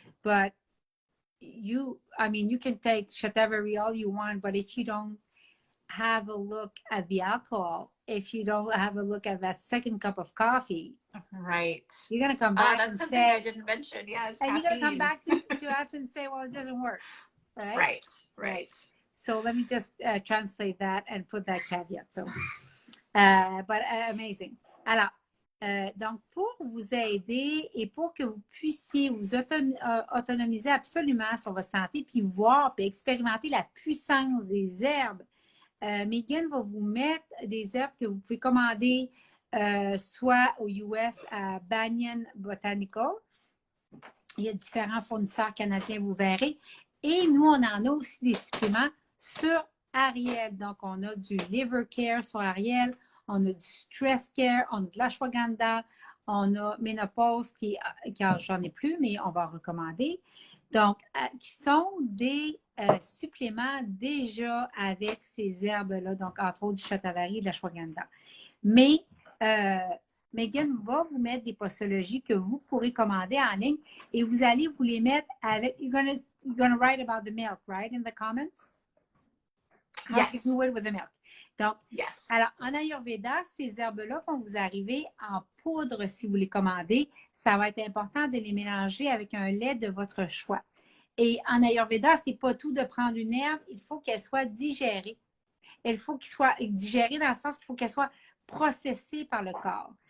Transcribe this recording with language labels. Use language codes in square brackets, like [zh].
[en] But you can take Shatavari all you want, but if you don't have a look at the alcohol, if you don't have a look at that second cup of coffee, you're going to come back that's and something I didn't mention. Yes. And you're going to come back to us and say, well, it doesn't work. Right. So let me just translate that and put that caveat. So, but amazing. [fr] Alors, donc, pour vous aider et pour que vous puissiez vous autonomiser absolument sur votre santé, puis voir, puis expérimenter la puissance des herbes, Megan va vous mettre des herbes que vous pouvez commander soit aux US à Banyan Botanical. Il y a différents fournisseurs canadiens, vous verrez. Et nous, on en a aussi des suppléments sur Ariel. Donc, on a du Liver Care sur Ariel, on a du Stress Care, on a de l'ashwagandha, on a Ménopause qui j'en ai plus, mais on va recommander. Donc, qui sont des suppléments déjà avec ces herbes-là, donc entre autres du Shatavari et de l'ashwagandha. Mais Megan va vous mettre des posologies que vous pourrez commander en ligne et vous allez vous les mettre avec. [en] You're gonna write about the milk, right, in the comments? Yes. How to do it with the milk. [fr] Donc, [en] Yes. [fr] alors, en Ayurveda, ces herbes-là vont vous arriver en poudre si vous les commandez. Ça va être important de les mélanger avec un lait de votre choix. Et en Ayurveda, c'est pas tout de prendre une herbe, il faut qu'elle soit digérée. Il faut qu'elle soit digérée dans le sens qu'il faut qu'elle soit processée par le corps.